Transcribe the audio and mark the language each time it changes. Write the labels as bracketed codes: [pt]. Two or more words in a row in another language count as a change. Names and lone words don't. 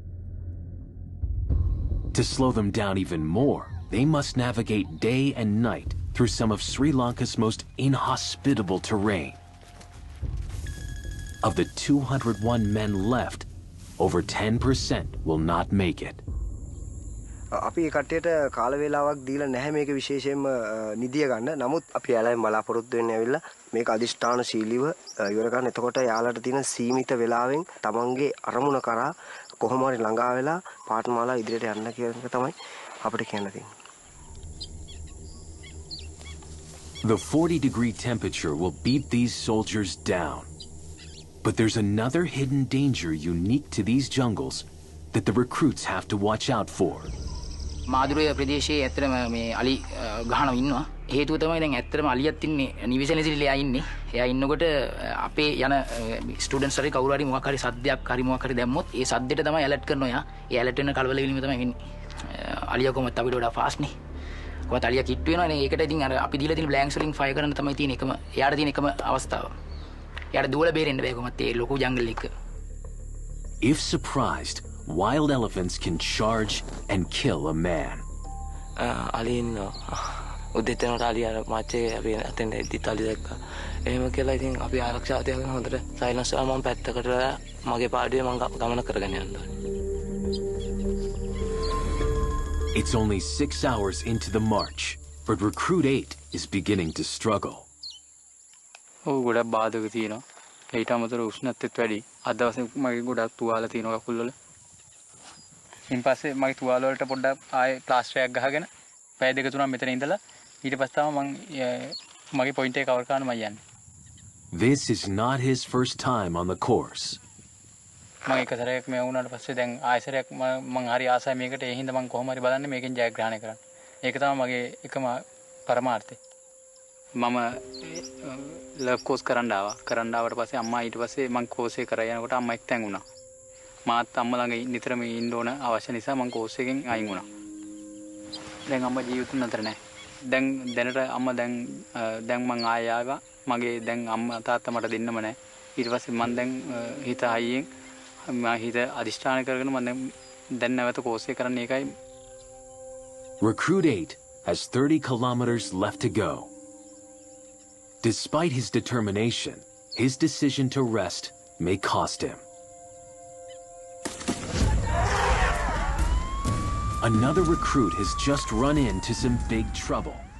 [en] To slow them down even more, they must navigate day and night through some of Sri Lanka's most inhospitable terrain. Of the 201 men left, over 10% will not make it. [si] අපි කට්ටියට කාල වේලාවක් දීලා නැහැ මේක විශේෂයෙන්ම නිදිය ගන්න. නමුත් අපි යාළුවෙන් බලාපොරොත්තු වෙන්නේ ඇවිල්ලා මේක අදිෂ්ඨානශීලීව ඉවර ගන්න. එතකොට යාළුවට තියෙන සීමිත වේලාවෙන් තමන්ගේ අරමුණ කරා කොහොම හරි ළඟා වෙලා පාඨමාලා ඉදිරියට යන්න කියන එක තමයි අපිට කියන්න තියෙන්නේ. [en] The 40-degree temperature will beat these soldiers down. But there's another hidden danger unique to these jungles that the recruits have to watch out for. [si] මාදුරේ ප්‍රදේශයේ ඇත්තටම මේ අලි ගහනවා ඉන්නවා. හේතුව තමයි දැන් ඇත්තටම අලියත් ඉන්නේ නිවිසනසිලිලා ඉන්නේ. එයා ඉන්නකොට අපේ යන ස්ටුඩන්ට්ස් හරි කවුරු හරි මොකක් හරි සද්දයක් හරි මොකක් හරි දැම්මොත් ඒ සද්දෙට තමයි ඇලර්ට් කරනවා එයා. ඒ ඇලර්ට් වෙන කලබල වීම තමයි වෙන්නේ. අලියා කොහොමද අපිට වඩා ෆාස්ට් නේ. කොහොමද අලියා කිට් වෙනවනේ. ඒකට ඉතින් අර අපි දීලා තියෙන බ්ලැන්ක්ස් වලින් ෆයර් කරන්න තමයි තියෙන එකම එයාට තියෙන එකම අවස්ථාව. එයාට දුවලා බේරෙන්න බෑ කොහොමද ඒ ලොකු ජංගල් එක. [en] If surprised, wild elephants can charge and kill a man. [si] අලි ඉන්නවා. උදේට යනකොට අලි අර මාච්චේ අපි අතෙන් එද්දිත් අලි දැක්කා. එහෙම කියලා ඉතින් අපි ආරක්ෂාව තියාගෙන හොඳට සයිලන්ස් වෙලා මම පැත්තකට මගේ පාඩුවේ මම ගමන කරගෙන යනවා. [en] It's only 6 hours into the march, but Recruit 8 is beginning to struggle. [si] ගොඩක් බාධක තියෙනවා. ඊට අමතරව උෂ්ණත්වයත් වැඩි. අද දවසේ මගේ ගොඩක් තුවාල තියෙනවා කකුල් වල. ඉන් පස්සේ මගේ තුවාල වලට පොඩ්ඩක් ආයේ ප්ලාස්ටර් එකක් ගහගෙන පැය දෙක තුනක් මෙතන ඉඳලා ඊට පස්සේ තමයි මම මගේ පොයින්ට් එක කවර් කරන්න මම යන්නේ. [en] This is not his first time on the course. [si] මම එක සැරයක් මේ වුණාට පස්සේ දැන් ආයෙසරයක් මම හරි ආසයි මේකට. ඒ හින්දා මම කොහොම හරි බලන්නේ මේකෙන් ජයග්‍රහණය කරන්න. ඒක තමයි මගේ එකම පරමාර්ථය. මම [en] love course [si] කරන්න ආවට පස්සේ අම්මා ඊට පස්සේ මම කෝස් එක කරා යනකොට අම්මා එක්තැන් වුණා. මාත් අම්මා ළඟ නිතරම ඉන්න ඕන අවශ්‍ය නිසා මම කෝස් එකෙන් අයින් වුණා. දැන් අම්මා ජීවිතුන් අතර නැහැ. දැන් දැනට අම්මා දැන් මම ආයෙ ආවා. මගේ දැන් අම්මා තාත්තා මට දෙන්නම නැහැ. ඊට පස්සේ මම දැන් හිත හයියෙන් මම හිත අදිෂ්ඨාන කරගෙන මම දැන් නැවත කෝස් එක කරන්න එකයි. [en] Recruit 8 has 30 kilometers left to go. Despite his determination, his decision to rest may cost him. Another recruit has just run into some big trouble.